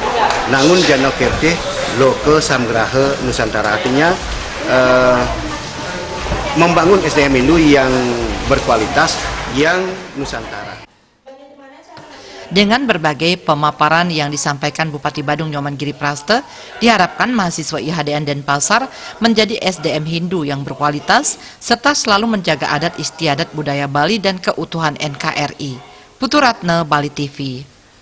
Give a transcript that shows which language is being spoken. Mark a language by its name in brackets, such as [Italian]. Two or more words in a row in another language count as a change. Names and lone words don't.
[Balinese] Nangun Jano Kirti Loke Samgraha Nusantara, [Indonesian] artinya membangun SDM Hindu yang berkualitas, yang Nusantara. Dengan berbagai pemaparan yang disampaikan Bupati Badung Nyoman Giriprasta, diharapkan mahasiswa IHDN Denpasar menjadi SDM Hindu yang berkualitas, serta selalu menjaga adat istiadat budaya Bali dan keutuhan NKRI. Putu Ratna, Bali TV.